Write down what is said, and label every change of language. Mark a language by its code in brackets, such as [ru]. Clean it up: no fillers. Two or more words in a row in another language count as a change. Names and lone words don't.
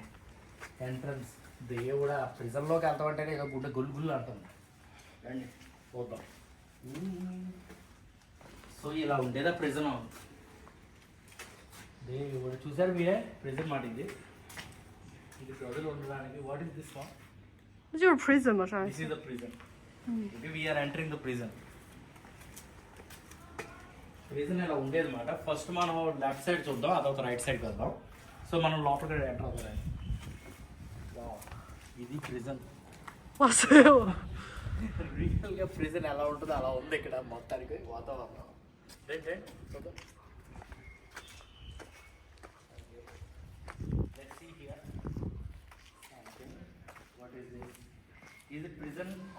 [te] ఎంట్రన్స్ దేవుడా ప్రిజన్లోకి వెళ్తామంటేనే ఇక గుడ్డ గుల్గుల్ అంటుంది. రండి చూద్దాం. సో ఇలా ఉండేదా ప్రిజన్. దేవుడు చూసారు మీరే ప్రిజన్ మాట. ఇది ప్రజలు ఉండడానికి. [en] What is this one? [zh] 那就是 prison 嘛，上 [en] This is the prison. We are entering the prison. [te] ప్రిజన్ ఇలా ఉండేది మాట. ఫస్ట్ మనం లెఫ్ట్ సైడ్ చూద్దాం, అదొక రైట్ సైడ్కి వెళ్దాం. సో మనం లోపలికి ఎంటర్ అవుతాం. ఇది ప్రిజన్. రియల్గా ప్రిజన్ ఎలా ఉంటుందో అలా ఉంది ఇక్కడ మొత్తానికి వాతావరణం. చూద్దాం. ఇది ప్రిజన్.